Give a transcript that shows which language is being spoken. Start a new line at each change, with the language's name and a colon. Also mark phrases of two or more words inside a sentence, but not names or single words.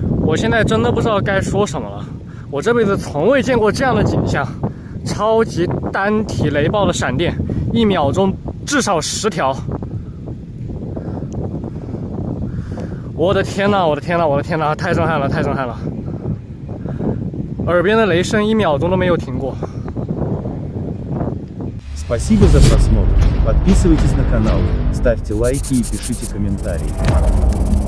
Chinese: 我现在真的不知道该说什么了。我这辈子从未见过这样的景象，超级单体雷暴的闪电，1秒钟至少10条。我的天呐，我的天呐，我的天呐，太震撼了，太震撼了！耳边的雷声1秒钟都没有停过。
Russian: Спасибо за просмотр. Подписывайтесь на канал, ставьте лайки и пишите комментарии.